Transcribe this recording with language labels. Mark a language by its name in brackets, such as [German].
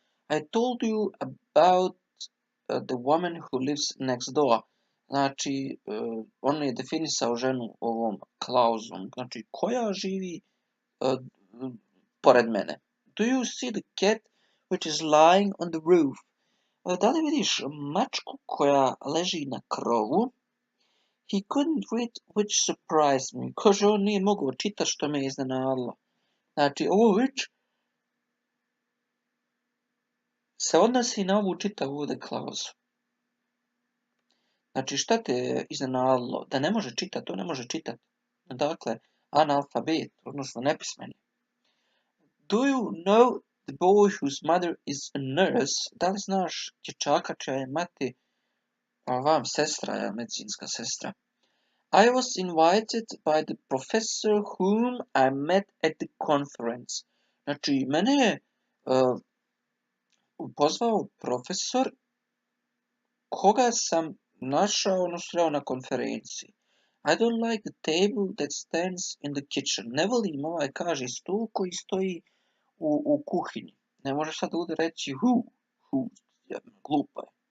[English] I told you about the woman who lives next door. [Bosnian] Znači, on je definisao ženu ovom klauzom. Znači, koja živi uh, pored mene. [English] Do you see the cat which is lying on the roof? [Bosnian] Da li vidiš mačku koja leži na krovu? [English] He couldn't read, which surprised me. [Bosnian] Kaže, on nije mogao čitati, što me iznenadilo. Znači, ovo which se odnosi na ovu čitavu ovdje klauzu. Znači, šta te je iznenadilo? Da ne može čitati, to ne može čitati. Dakle, analfabet, odnosno nepismeni. [English] Do you know the boy whose mother is a nurse? [Bosnian] Da li znaš dječaka čija je mati sestra, medicinska sestra? [English] I was invited by the professor whom I met at the conference. [Bosnian] Znači, mene je pozvao profesor koga sam našao, odnosno na konferenciji. [English] I don't like the table that stands in the kitchen. [Bosnian] Ne volim kaže, stol koji stoji u kuhinji. Ne možeš sad ovdje reći who, glupo je.